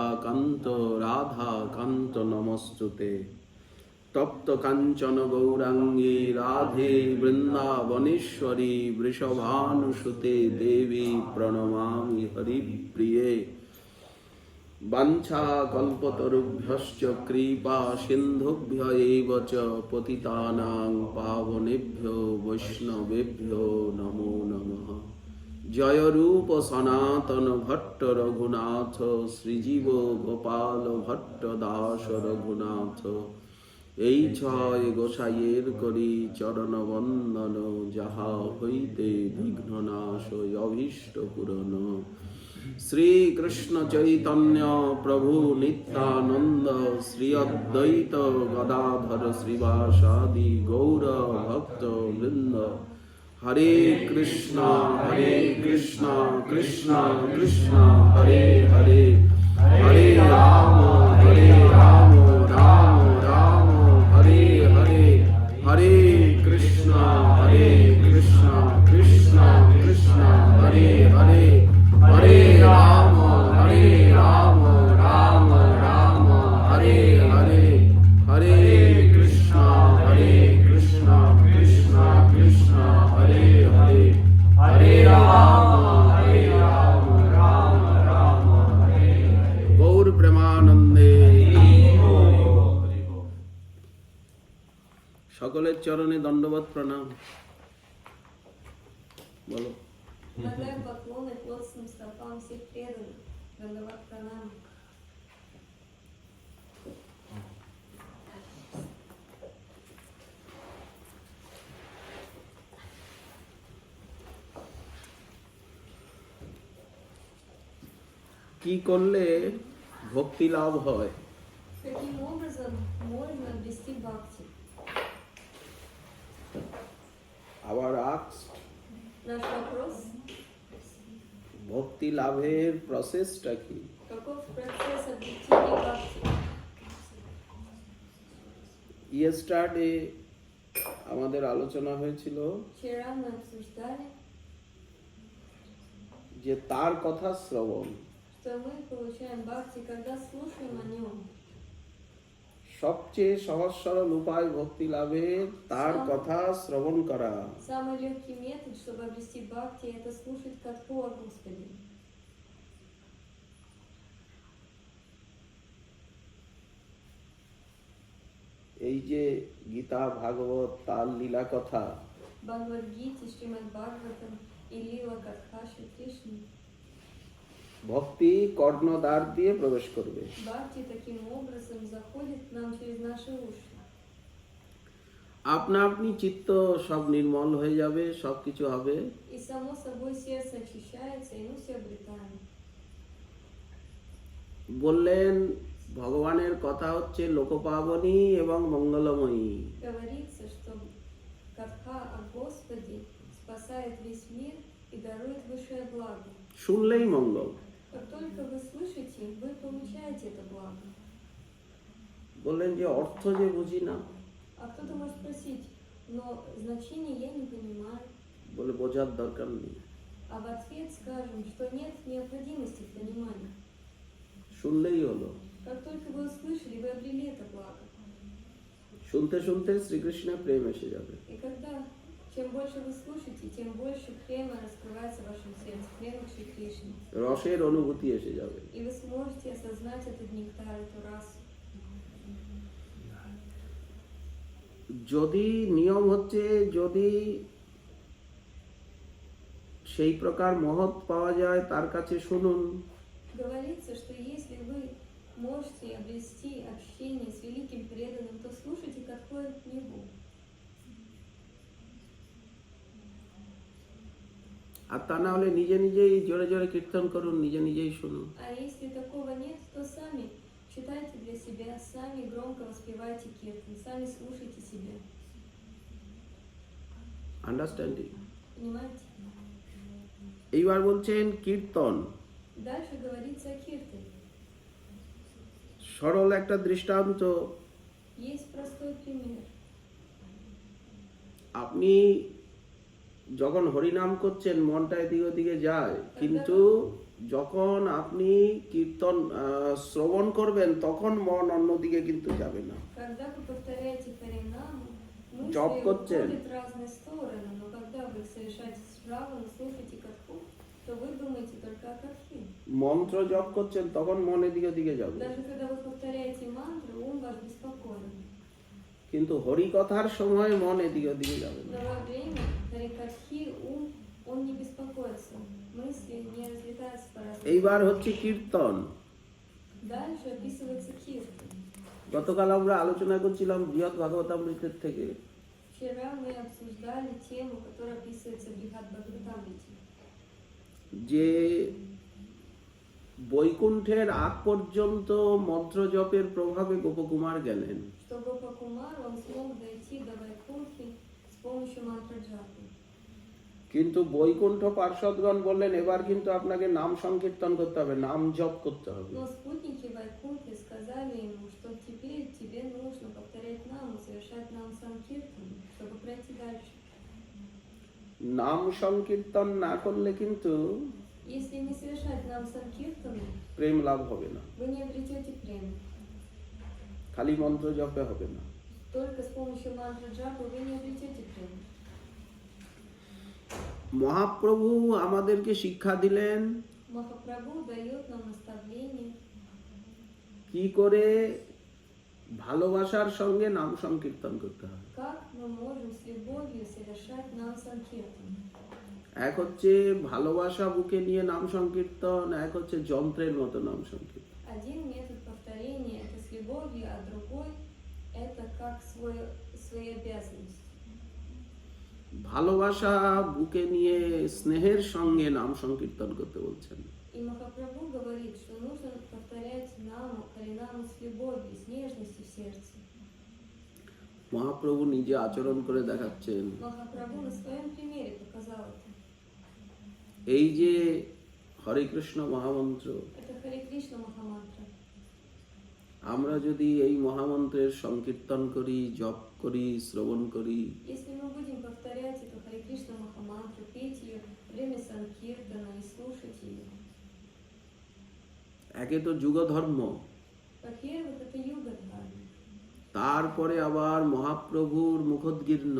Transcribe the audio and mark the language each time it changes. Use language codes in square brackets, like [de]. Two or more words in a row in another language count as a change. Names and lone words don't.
[sa] कांत राधा कांत नमस्तुते तप्त कांचन गौरांगी राधे वृंदावनेश्वरी वृषभानुसुते देवी प्रणमामि हरिप्रिये वाञ्छा कल्पतरुभ्यश्च कृपा सिन्धुभ्य एव च पतितानां पावनेभ्यो वैष्णवेभ्यो नमो नमः। [bn] जय रूप सनातन भट्ट रघुनाथ श्रीजीव गोपाल भट्ट दास रघुनाथ এই ছয় গোসাইয়ের করি চরণ বন্দন যাহা হইতে বিঘ্ন নাশ অভীষ্ট পূরণ। শ্রীকৃষ্ণ চৈতন্য প্রভু নিত্যানন্দ শ্রী অদ্বৈত গদাধর শ্রীবাসাদি গৌর ভক্ত বৃন্দ [sa] হরে কৃষ্ণ কৃষ্ণ কৃষ্ণ হরে হরে হরে রাম রাম রাম हरे हरे हरे कृष्ण कृष्ण कृष्ण हरे हरे हरे राम राम राम हरे हरे हरे कृष्ण कृष्ण कृष्ण हरे हरे हरे राम राम हरे गौर प्रेमानंदे। [bn] সকলের চরণে দণ্ডবত প্রণাম বলো। [ru] Предлагаем поклоны плотным стопам всех преданных. Дандават пранам. [bn] কি করলে ভক্তি লাভ হয়? [ru] Каким образом можно обрести бхакти? [bn] আবার asked, [ru] Наш вопрос: [bn] ভক্তি লাভের প্রসেসটা কি? [ru] каков процесс обретения бхакти? [bn] ইয়েস্টারডে আমাদের আলোচনা হয়েছিল [ru] Вчера мы обсуждали, [bn] যে তার কথা শ্রবণ, [ru] что мы получаем бхакти, когда слушаем о нем. [bn] সবচেয়ে সহজ সরল উপায় ভক্তি লাভের তার কথা শ্রবণ করা। [ru] Самый легкий метод, чтобы обрести бхакти, это слушать катху о Господе. [bn] এই যে গীতা ভাগবত তার লীলা কথা, [ru] Бхагавад-гите, Шримад Бхагаватам и Лила Катха Шри Кришны. [bn] ভক্তি কর্ণদ্বার দিয়ে প্রবেশ করবে। [ru] Бхакти таким образом заходит к нам через наши уши. [bn] আপনা আপনি চিত্ত সব নির্মল হয়ে যাবে, সবকিছু হবে। [ru] И само собой сердце очищается, и мы все обретаем. [bn] বললেন ভগবানের কথা হচ্ছে লোকপাবনী এবং মঙ্গলময়ী। [ru] Говорится, что Катха о Господе спасает весь мир и дарует высшее благо. [bn] শুনলেই মঙ্গল। [ru] Как только вы слышите, вы получаете это благо. [bn] বললেন যে অর্থ যে বুঝি না। [ru] А кто-то может спросить, но значение я не понимаю. [bn] বলে বোঝার দরকার নেই, [ru] А в ответ скажем, что нет необходимости в понимании. [bn] শুনলেই হলো। [ru] Как только вы услышали, вы обрели это благо. [bn] শুনতে শুনতে শ্রীকৃষ্ণের প্রেম এসে যাবে। [ru] И когда чем больше вы слушаете, тем больше према раскрывается в вашем сердце, према к Шри Кришне. [bn] রসের অনুভূতি এসে যাবে। [ru] И вы сможете осознать этот нектар, эту расу. [bn] যদি নিয়ম হচ্ছে, যদি সেই প্রকার মহৎ পাওয়া যায় তার কাছে শুনুন। [ru] Говорится, что если вы можете обрести общение с великим преданным, то слушайте, какой к нему. [bn] আর তা না হলে নিজে নিজেই জোরে জোরে কীর্তন করুন, নিজে নিজেই শুনুন। [ru] А если такого нет, то сами читайте для себя, сами громко воспевайте киртан, сами слушайте себя. [bn] আন্ডারস্ট্যান্ডিং? [ru] Понимаете? [bn] এইবার বলছেন কীর্তন। [ru] Дальше говорится о киртане. [bn] সরল একটা দৃষ্টান্ত। [ru] Есть простой пример. [bn] আপনি যখন হরিনাম করছেন মনটা এদিকে ওদিকে যায়, কিন্তু যখন আপনি কীর্তন শ্রবণ করবেন তখন মন অন্যদিকে কিন্তু যাবে না। [ru] Когда вы повторяете Харинаму, мысли [bn] Джоб করছেন। [ru] уходят в разные стороны, но когда вы совершаете справу, слушаете катху, то вы думаете только о катхе. [bn] মন্ত্র জপ করছেন তখন মন এদিকে ওদিকে যাবে, [ru] Даже когда вы повторяете мантру, ум ваш беспокоен. [bn] কিন্তু হরি কথার সময় মন এদিকে ওদিকে যাবে না। [ru] Но во время харикатхи ум, он не беспокоится, мысли не разлетаются по разным. [bn] এইবার হচ্ছে কীর্তন। [ru] Дальше описывается киртан. [bn] গতকাল আমরা আলোচনা করছিলাম বৃহৎ ভাগবতামৃতের থেকে, [ru] Вчера мы обсуждали тему, которая описывается в Брихад Бхагаватамрите. [bn] যে বৈকুণ্ঠের আগ পর্যন্ত মন্ত্র জপের প্রভাবে গোপকুমার গেলেন, [ru] Что Гопакумар, он смог дойти до Вайкунхи с помощью мантры джапы. [bn] কিন্তু বৈকুণ্ঠ পার্ষদগণ বললেন এবার কিন্তু আপনাকে নাম সংকীর্তন করতে হবে, নাম জপ করতে হবে। [ru] Но спутники Вайкунхи сказали ему, что теперь тебе нужно повторять наму, совершать нам санкиртан, чтобы пройти дальше. [bn] নাম সংকীর্তন না করলে কিন্তু [ru] Если не совершать нам санкиртану, [bn] প্রেম লাভ হবে না, [ru] вы не обретете прему. [bn] খালি মন্ত্র জপে হবে না। [ru] Только с помощью мантры джапы вы не обретете прему. [bn] মহাপ্রভু আমাদেরকে শিক্ষা দিলেন [ru] Махапрабху дает нам наставление, [bn] কি করে ভালোবাসার সঙ্গে নাম সংকীর্তন করতে হয়। [ru] как мы можем с любовью совершать нам санкиртан. [bn] এক হচ্ছে ভালোবাসা বুকে নিয়ে নাম সংকীর্তন, এক হচ্ছে যন্ত্রের মতো নাম সংকীর্তন। [ru] Один метод повторения это с любовью, а другой это как свои обязанности. [bn] ভালোবাসা বুকে নিয়ে স্নেহের সঙ্গে নাম সংকীর্তন করতে বলছেন। [ru] И Махапрабху говорит, что нужно повторять наму, харинаму с любовью, с нежностью в сердце. [bn] মহাপ্রভু নিজে আচরণ করে দেখাচ্ছেন। [ru] Махапрабху на своем примере показал это. [bn] এই যে হরে কৃষ্ণ মহামন্ত্র, [ru] Это Харе Кришна Махамантра. [bn] আমরা যদি এই মহামন্ত্রের সংকীর্তন করি, জপ করি, শ্রবণ করি, [ru] Если мы будем повторять эту Харе Кришна Махамантру, петь ее во время санкиртана и слушать ее, [bn] একে তো যুগ ধর্ম, [ru] во-первых, это юга-дхарма, [bn] তারপরে আবার মহাপ্রভুর মুখোদ্গীর্ণ,